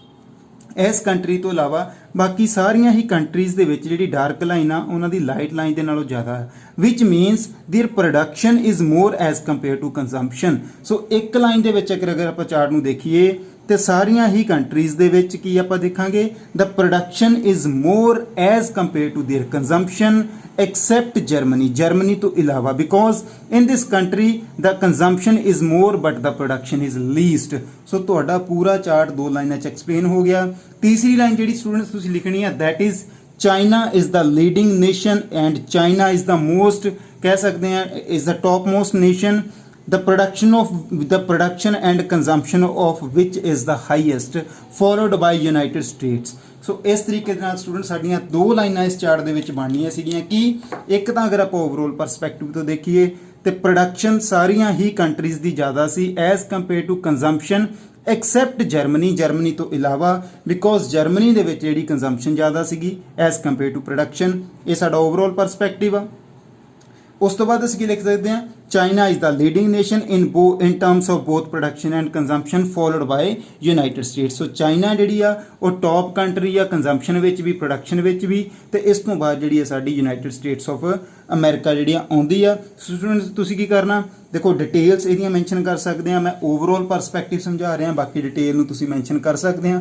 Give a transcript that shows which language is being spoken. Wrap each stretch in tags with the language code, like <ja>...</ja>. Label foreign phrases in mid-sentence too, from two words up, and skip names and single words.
<pa>ਇਸ ਕੰਟਰੀ ਤੋਂ ਇਲਾਵਾ ਬਾਕੀ ਸਾਰੀਆਂ ਹੀ ਕੰਟਰੀਜ਼ ਦੇ ਵਿੱਚ ਜਿਹੜੀ</pa> <en>dark line</en> <pa>ਆ ਉਹਨਾਂ ਦੀ</pa> <en>light line</en> <pa>ਦੇ ਨਾਲੋਂ ਜ਼ਿਆਦਾ ਹੈ,</pa> <en>which means their production is more as compare to consumption.</en> <pa>ਸੋ ਇੱਕ ਲਾਈਨ ਦੇ ਵਿੱਚ ਅਗਰ ਆਪਾਂ ਚਾਰਟ ਨੂੰ ਦੇਖੀਏ ਤੇ ਸਾਰੀਆਂ ਹੀ ਕੰਟਰੀਜ਼ ਦੇ ਵਿੱਚ ਕੀ ਆਪਾਂ ਦੇਖਾਂਗੇ,</pa> <en>the production is more as compare to their consumption except Germany,</en> <pa>Germany ਤੋਂ ਇਲਾਵਾ,</pa> <en>because in this country the consumption is more but the production is least।</en> <pa>ਸੋ ਤੁਹਾਡਾ ਪੂਰਾ ਚਾਰਟ ਦੋ ਲਾਈਨਾਂ 'ਚ ਐਕਸਪਲੇਨ ਹੋ ਗਿਆ। ਤੀਸਰੀ ਲਾਈਨ ਜਿਹੜੀ ਸਟੂਡੈਂਟਸ ਤੁਸੀਂ ਲਿਖਣੀ ਹੈ</pa> <en>that is China is the leading nation and China is the most,</en> <pa>ਕਹਿ ਸਕਦੇ ਹਾਂ</pa> <en>is the topmost nation, the production and consumption of which is the highest followed by United States।</en> <pa>ਸੋ ਇਸ ਤਰੀਕੇ ਦੇ ਨਾਲ ਸਟੂਡੈਂਟ ਸਾਡੀਆਂ ਦੋ ਲਾਈਨਾਂ ਇਸ ਚਾਰਟ ਦੇ ਵਿੱਚ ਬਣਨੀਆਂ ਸੀਗੀਆਂ ਕਿ ਇੱਕ ਤਾਂ ਅਗਰ ਆਪਾਂ</pa> <en>overall perspective</en> <pa>ਤੋਂ ਦੇਖੀਏ ਤੇ ਪ੍ਰੋਡਕਸ਼ਨ ਸਾਰੀਆਂ ਹੀ ਕੰਟਰੀਜ਼ ਦੀ ਜ਼ਿਆਦਾ ਸੀ</pa> <en>as compare to consumption except Germany,</en> <pa>ਜਰਮਨੀ ਤੋਂ ਇਲਾਵਾ, ਬਿਕੋਜ਼ ਜਰਮਨੀ ਦੇ ਵਿੱਚ ਜਿਹੜੀ ਕੰਜ਼ੰਪਸ਼ਨ ਜ਼ਿਆਦਾ ਸੀਗੀ</pa> <en>as compare to production.</en> <pa>ਇਹ ਸਾਡਾ ਓਵਰਆਲ ਪਰਸਪੈਕਟਿਵ ਆ। ਉਸ ਤੋਂ ਬਾਅਦ ਅਸੀਂ ਕੀ ਲਿਖ ਸਕਦੇ ਹਾਂ,</pa> <en>China is the leading nation in terms of both production and consumption followed by United States.</en> <pa>ਸੋ ਚਾਈਨਾ ਜਿਹੜੀ ਆ ਉਹ</pa> <en>top country</en> <pa>ਆ ਕੰਜ਼ੰਪਸ਼ਨ ਵਿੱਚ ਵੀ ਪ੍ਰੋਡਕਸ਼ਨ ਵਿੱਚ ਵੀ, ਤੇ ਇਸ ਤੋਂ ਬਾਅਦ ਜਿਹੜੀ ਹੈ ਸਾਡੀ ਯੂਨਾਈਟਿਡ ਸਟੇਟਸ ਆਫ ਅਮਰੀਕਾ ਜਿਹੜੀ ਆ ਆਉਂਦੀ ਆ। ਸਟੂਡੈਂਟਸ ਤੁਸੀਂ ਕੀ ਕਰਨਾ, ਦੇਖੋ ਡਿਟੇਲਸ ਇਹਦੀਆਂ ਮੈਂਸ਼ਨ ਕਰ ਸਕਦੇ ਆ, ਮੈਂ</pa> <en>overall perspective</en> <pa>ਸਮਝਾ ਰਿਹਾ, ਬਾਕੀ ਡਿਟੇਲ ਨੂੰ ਤੁਸੀਂ ਮੈਂਸ਼ਨ ਕਰ ਸਕਦੇ ਆ।</pa>